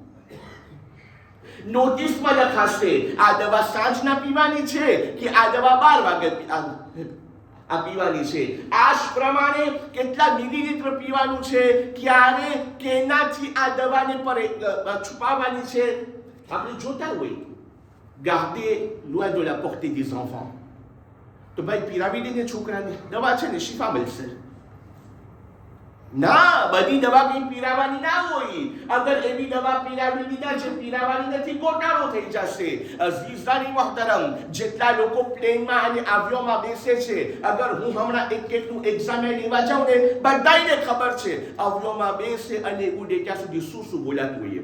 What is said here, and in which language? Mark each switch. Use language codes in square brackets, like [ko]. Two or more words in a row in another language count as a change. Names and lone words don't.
[gu] નોટિસમાં લખાશે આ દવા સાંજના પીવાની છે કે આ દવા 12 વાગે આ પીવાની છે, આ જ પ્રમાણે કેટલા મિલીલીટર પીવાનું છે, ક્યારે કેનાથી આ દવાને પર છુપાવવાની છે. આપણે જોતા હોય, [fr] garder loin de la portée des enfants. [gu] તો ભાઈ પીરાવી દે ને છોકરાને, દવા છે ને શિફા મળશે. ના, બધી દવા કઈ પીરાવાની ના હોય. અગર એવી દવા પીરાવી દીધા છે, પીરાવાની નથી, ગોટાળો થઈ જશે. [ur] عزیزانِ محترم, [gu] જેટલા લોકો પ્લેનમાં અને આવ્યોમાં બેસે છે, અગર હું હમણાં એકનું એક્ઝામ લેવા જાઉં ને, બધાને ખબર છે આવ્યોમાં બેસે અને ઉડે ત્યાં સુધી શું શું બોલાતું હોય.